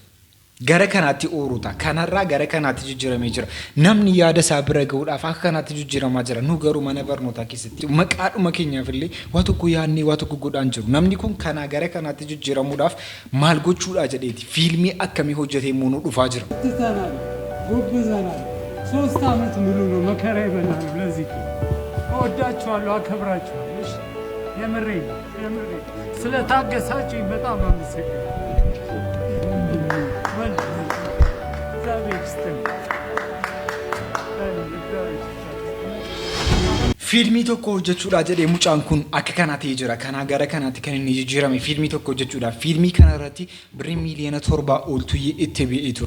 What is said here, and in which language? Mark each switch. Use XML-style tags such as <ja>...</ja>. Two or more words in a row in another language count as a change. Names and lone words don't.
<om>Gara kanaatti ooruta kanarraa gara kanaatti jijjiiramee jira. Namni yaada isaa bira gahuudhaaf akka kanaatti jijjiiramaa jira. Nu garuu mana barnootaa keessatti maqaadhuma keenyaaf illee waa tokko yaadnee waa tokko godhaan jiru. Namni kun kana gara kanaatti jijjiiramuudhaaf maal gochuudha jedheeti fiilmii akkamii hojjetee immoo nu dhufaa jira.</om> <am>ጎብዘናል 3 አመት ሙሉ ነው መከራ ይበላል። ለዚህ እወዳችኋለሁ፣ አከብራችኋለሁ። እሺ የምሬ ስለታገሳችሁ በጣም አመሰግናለሁ።</am> <om>Fiilmii tokko hojjechuudhaaf jedhee mucaan kun akka kanaatti jira. Kana gara kanaatti kan inni jijjiirame fiilmii tokko hojjechuudhaaf. Fiilmii kana irratti birrii miliyoona 7 oltu itti ba'ee ture.</om>